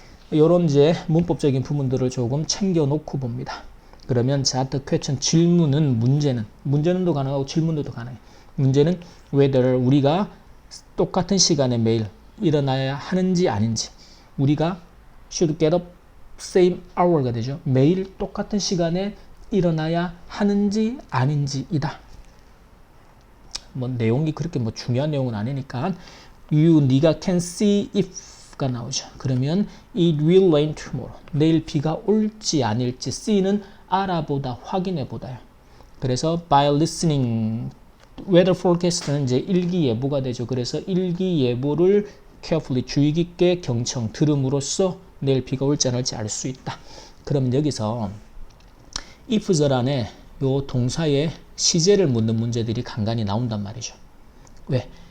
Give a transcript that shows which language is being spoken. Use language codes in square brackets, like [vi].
[ko] 이런 이제 문법적인 부분들을 조금 챙겨놓고 봅니다. 그러면 자, the question 질문은 문제는도 가능하고 질문도 가능해요. 문제는 whether 우리가 똑같은 시간에 매일 일어나야 하는지 아닌지. 우리가 [en] should get up same hour가 되죠. [ko] 매일 똑같은 시간에 일어나야 하는지 아닌지이다. 뭐 내용이 그렇게 뭐 중요한 내용은 아니니까 네가 [en] can see [ko] if가 나오죠. 그러면 [en] it will rain tomorrow. [ko] 내일 비가 올지 아닐지. C는 알아보다, 확인해보다요. 그래서 [en] by listening weather forecast [ko] 는 이제 일기예보가 되죠. 그래서 일기예보를 carefully 주의 깊게 경청 들음으로써 내일 비가 올지 안 올지 알 수 있다. 그러면 여기서 if절 안에 요 동사의 시제를 묻는 문제들이 간간히 나온단 말이죠. 왜?